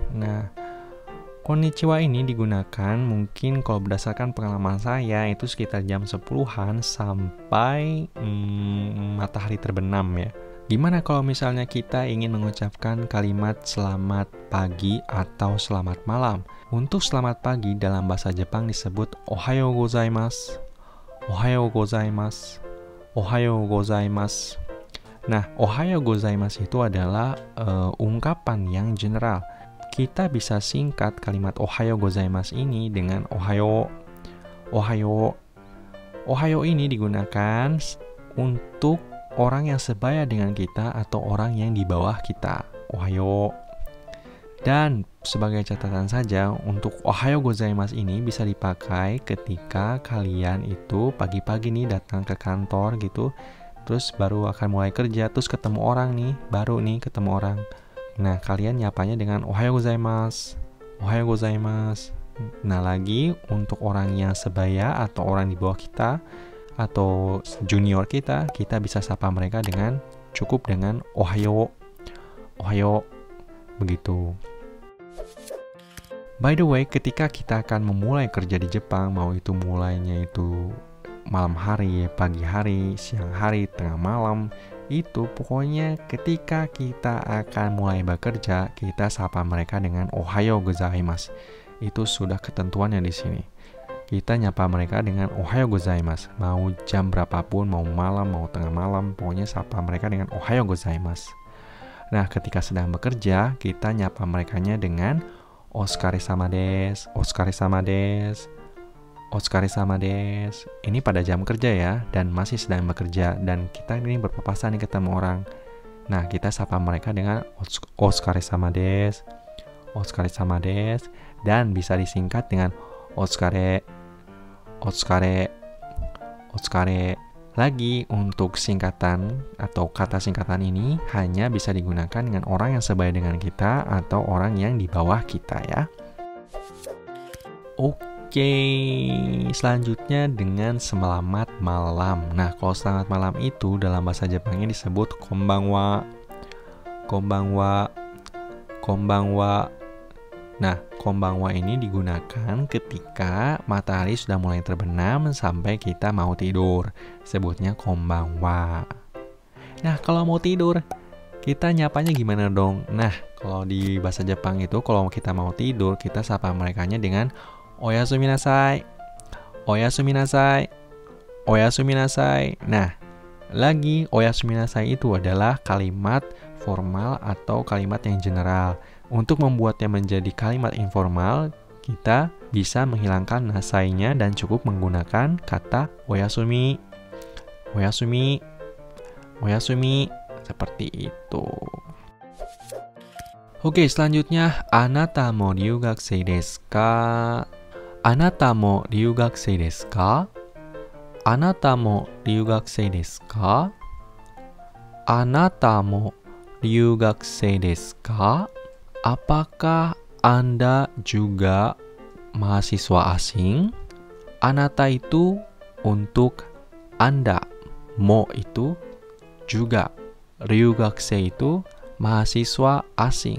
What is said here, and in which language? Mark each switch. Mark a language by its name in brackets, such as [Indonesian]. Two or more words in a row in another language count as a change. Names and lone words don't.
[Indonesian] Nah, konnichiwa ini digunakan mungkin kalau berdasarkan pengalaman saya itu sekitar jam 10-an sampai matahari terbenam ya. Gimana kalau misalnya kita ingin mengucapkan kalimat selamat pagi atau selamat malam? Untuk selamat pagi dalam bahasa Jepang disebut [Japanese] おはようございます. おはようございます。おはようございます. [Indonesian] Nah, [Japanese] おはようございます [Indonesian] itu adalah ungkapan yang general. Kita bisa singkat kalimat [Japanese] おはようございます [Indonesian] ini dengan ohayo. Ohayo. Ohayo ini digunakan untuk orang yang sebaya dengan kita atau orang yang di bawah kita. Ohayo. Dan sebagai catatan saja, untuk [Japanese] おはようございます [Indonesian] ini bisa dipakai ketika kalian itu pagi-pagi nih datang ke kantor gitu. Terus baru akan mulai kerja, terus ketemu orang nih, baru nih ketemu orang. Nah, kalian nyapanya dengan [Japanese] おはようございます. おはようございます. [Indonesian] Nah, lagi untuk orang yang sebaya atau orang di bawah kita atau junior kita, kita bisa sapa mereka dengan cukup dengan ohayo. Ohayo. Begitu. [English] By the way, [Indonesian] ketika kita akan memulai kerja di Jepang, mau itu mulainya itu malam hari, pagi hari, siang hari, tengah malam, itu pokoknya ketika kita akan mulai bekerja, kita sapa mereka dengan [Japanese] おはようございます. [Indonesian] Itu sudah ketentuannya di sini. Kita nyapa mereka dengan [Japanese] おはようございます. [Indonesian] Mau jam berapapun, mau malam, mau tengah malam, pokoknya sapa mereka dengan [Japanese] おはようございます. [Indonesian] Nah, ketika sedang bekerja, kita nyapa merekanya dengan [Japanese] お疲れ様です、お疲れ様です. お疲れ様です. [Indonesian] Ini pada jam kerja ya, dan masih sedang bekerja, dan kita ini berpapasan nih ketemu orang. Nah, kita sapa mereka dengan [Japanese] お疲れ様です, お疲れ様です, [Indonesian] dan bisa disingkat dengan [Japanese] お疲れ、お疲れ、お疲れ. [Indonesian] Lagi untuk singkatan atau kata singkatan ini hanya bisa digunakan dengan orang yang sebaya dengan kita atau orang yang di bawah kita ya. Oke, selanjutnya dengan selamat malam. Nah, kalau selamat malam itu dalam bahasa Jepangnya disebut konbanwa. [Japanese] こんばんは。こんばんは. [Indonesian] Nah, konbanwa ini digunakan ketika matahari sudah mulai terbenam sampai kita mau tidur. Sebutnya konbanwa. Nah, kalau mau tidur, kita nyapanya gimana dong? Nah, kalau di bahasa Jepang itu, kalau kita mau tidur, kita sapa merekanya dengan [Japanese] おやすみなさい. おやすみなさい。おやすみなさい. [Indonesian] Nah, lagi [Japanese] おやすみなさい [Indonesian] itu adalah kalimat formal atau kalimat yang general. Untuk membuatnya menjadi kalimat informal, kita bisa menghilangkan nasainya dan cukup menggunakan kata oyasumi. [Japanese] おやすみ。おやすみ. [Indonesian] Seperti itu. Oke, selanjutnya [Japanese] あなたも留学生ですか? あなたも留学生ですか？あなたも留学生ですか? あなたも留学生ですか? [Indonesian] Apakah Anda juga mahasiswa asing? Anata itu untuk Anda. Mo itu juga. Ryugakusei itu mahasiswa asing.